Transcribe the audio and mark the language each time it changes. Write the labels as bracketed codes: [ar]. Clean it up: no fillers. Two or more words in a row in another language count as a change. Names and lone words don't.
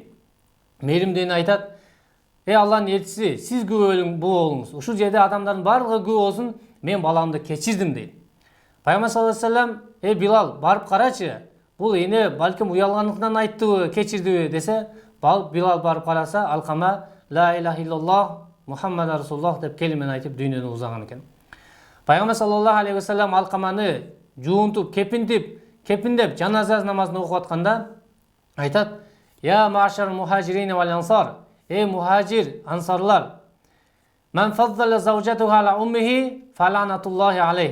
[ky] Мээримдүү эне айтат, Алланын элчиси, сиз күбө болуңуз. Ушул жерде адамдардын баардыгы күбө болсун, мен баламды кечирдим дейт. Пайгамбар [ar] صلى الله عليه وسلم, [ky] Билал, барып карачы. Бул эне балким уялгандыктан айттыбы, кечирдиби десе, Билал барып караса, алкама [ar] لا إله إلا الله محمد رسول الله [ky] деп келимени айтып дүйнөдөн узаган экен. Пайгамбар [ar] صلى الله عليه وسلم [ky] алкаманы жуунтуп, кепиндеп жаназа намазын окуп атканда айтат: [ar] "يا معشر المهاجرين والأنصار, [ky] мухажир, ансарлар, [ar] من فضل زوجته على أمه فلعنة الله عليه."